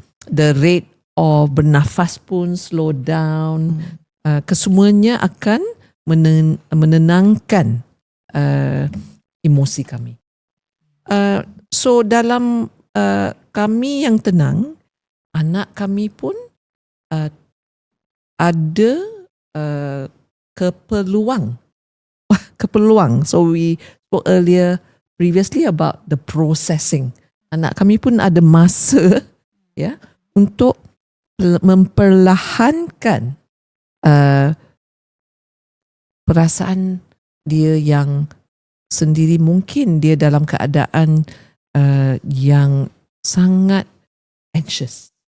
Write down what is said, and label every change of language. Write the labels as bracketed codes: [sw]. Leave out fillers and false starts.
[en] the rate of [ms] bernafas pun [en] slow down. [ms] Kesemuanya akan menenangkan emosi kami. [en] So [ms] dalam kami yang tenang, anak kami pun ada keperluan. [en] So we spoke earlier previously about the processing. [ms] Anak kami pun ada masa untuk memperlahankan perasaan dia yang sendiri. Mungkin dia dalam keadaan yang sangat anxious.